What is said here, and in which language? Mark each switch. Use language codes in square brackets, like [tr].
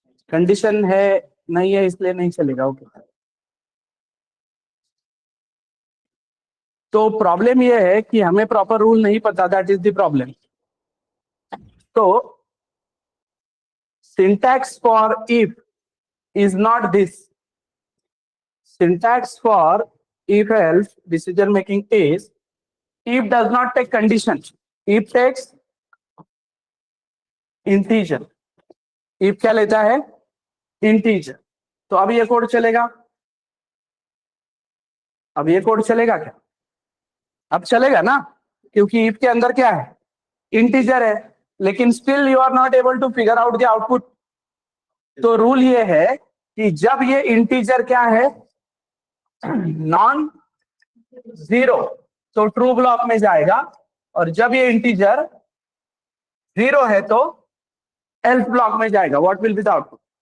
[hi] Condition है नहीं है इसलिए नहीं चलेगा, ओके। तो प्रॉब्लम ये है कि हमें प्रॉपर रूल नहीं पता, दैट इज द प्रॉब्लम। [en] तो syntax for if is not this, syntax for if else decision making is if does not take condition, if takes integer, if [hi] क्या लेता है? integer। तो अब ये कोड चलेगा? अब ये कोड चलेगा क्या? अब चलेगा ना, क्योंकि if के अंदर क्या है? [en] integer [hi] है, लेकिन [en] still you are not able to figure out the output। [hi] तो रूल ये है कि जब ये integer क्या है, नॉन जीरो, तो ट्रू ब्लॉक में जाएगा, और जब ये इंटीजर जीरो है तो एल्स ब्लॉक में जाएगा। [en] What will be the output?